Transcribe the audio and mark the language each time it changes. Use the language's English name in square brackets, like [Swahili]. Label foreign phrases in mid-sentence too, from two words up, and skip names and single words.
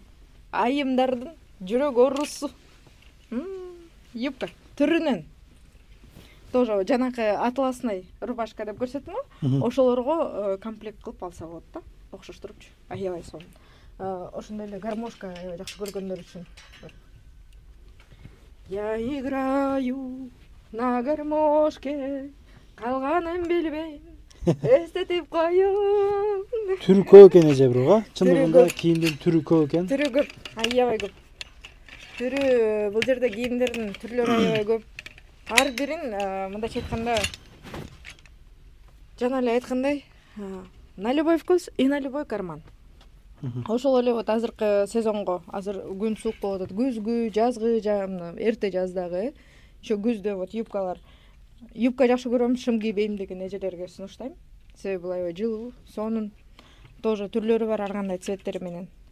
[Kyrgyz] Айымдардын жүрөк оорусу. Юбка түрүнөн. Тоже жанакы [Russian] атласный рубашка [Kyrgyz] деп көрсөттүм го. Ошолорго комплект кылып алса болот да. Окшоштурупчу. Аябай сонун. Ошондой эле гармошка аябай жакшы көргөндөр үчүн. [Russian] Я играю на гармошке, [Kyrgyz] калганын билбейм, эстетип коём. Түрү көп экен эже бирок, чындыгында кийимдин түрү көп экен. Түрү көп, аябай көп. Түрү бул жерде кийимдердин түрлөрү аябай көп. Ар бирин мындайча айтканда, жана эле айткандай, [Russian] на любой вкус и на любой карман. [Kyrgyz] Ошол эле вот азыркы сезонго, азыр күн суук болуп атат, күзгү, жазгы, эрте жаздагы, ошо күздө вот юбкалар. Юбка жакшы көрөм, шым кийбейм деген эжелерге сунуштайм. Себеби бул аябай жылуу, сонун. Тоже түрлөрү бар, ар кандай цветтери менен.